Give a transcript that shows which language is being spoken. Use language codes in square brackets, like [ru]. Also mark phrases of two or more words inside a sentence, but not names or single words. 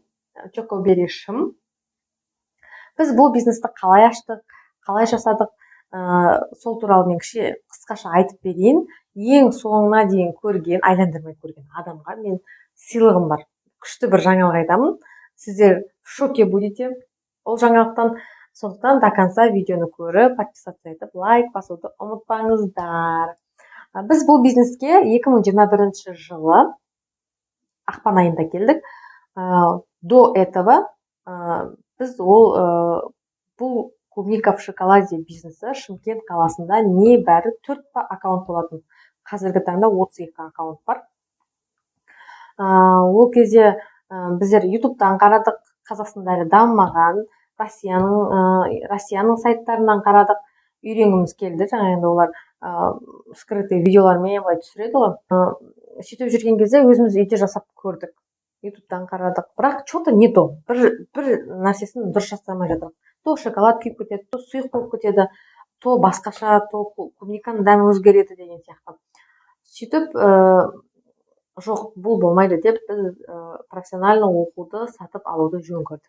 [kk] Чокобери шым. Біз бұл бизнесті қалай аштық, қалай жасадық, сол туралы мен қысқаша айтып берейін. Ең соңына дейін көрген, айландырмай көрген адамға мен сыйлығым бар. Күшті бір жаңалық айтамын. Сіздер [ru] в шоке будете [kk] ол жаңалықтан. Сондықтан [ru] до конца [kk] видеоны көріп, подписаться етіп, лайк басуды ұмытпаңыздар. Біз бұл бизнеске 2021 жылы ақпан айында келдік. [ru] До этого [kk] біз бұл [ru] клубника в шоколаде [kk] бизнесі Шымкент қаласында небәрі 4 аккаунт болатын. Қазіргі таңда 32 аккаунт бар. Ол кезде біздер ютубтан қарадық, Қазақстанда дамымаған Россияның сайттарынан қарадық, үйренгіміз келді. Жаңа енді олар скрытый видеолармен былай түсіреді ғой. Сөйтіп жүрген кезде өзіміз үйде жасап көрдік. ютубтан қарадық. Бірақ [ru] что-то не то. [kk] Бір нәрсесін дұрыс жасамай жатыр. То шоколад күйіп кетеді, то сұйық болып кетеді, то басқаша, то клубниканың дәмі өзгереді деген сияқты. Сөйтіп жоқ, бұл болмайды деп біз профессионально оқуды сатып алуды жөн көрдік.